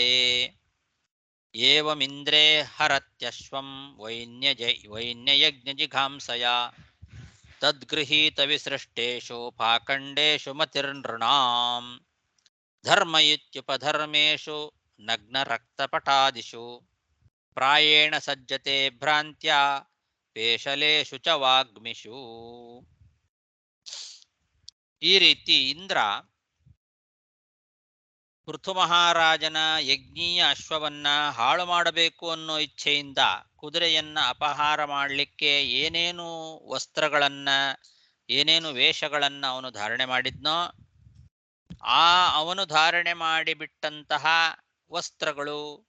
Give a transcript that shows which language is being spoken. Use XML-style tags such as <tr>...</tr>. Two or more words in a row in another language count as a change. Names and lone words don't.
<sa>ಏವಮಿಂದ್ರೇ ಹರತ್ಯಶ್ವಂ ವೈನ್ಯಯಜ್ಞಜಿಘಾಂಸಯ ತದ್ಗೃಹೀತ ವಿಸೃಷ್ಟೇಷು ಪಾಖಂಡೇಷು ಮತಿರ್ನೃಣಾಂ ಧರ್ಮ ಇತ್ಯುಪಧರ್ಮೇಷು ನಗ್ನರಕ್ತಪಟಾದಿಷು ಪ್ರಾಯೇಣ ಸಜ್ಜತೆ ಭ್ರಾಂತ್ಯ ಪೇಶಲೇಷು ಚ ವಾಗ್ಮಿಷು.</sa> <kn>ಈ ರೀತಿ ಇಂದ್ರ ಪೃಥು ಮಹಾರಾಜನ ಯಜ್ಞೀಯ ಅಶ್ವವನ್ನ ಹಾಳು ಮಾಡಬೇಕು ಅನ್ನೋ ಇಚ್ಛೆಯಿಂದ ಕುದುರೆಯನ್ನ ಅಪಹಾರ ಮಾಡಲಿಕ್ಕೆ ಏನೇನು ವಸ್ತ್ರಗಳನ್ನ ಏನೇನು ವೇಷಗಳನ್ನ ಅವನು ಧಾರಣೆ ಮಾಡಿದ್ನೋ ಆ ಅವನು ಧಾರಣೆ ಮಾಡಿಬಿಟ್ಟಂತಹ ವಸ್ತ್ರಗಳು</kn>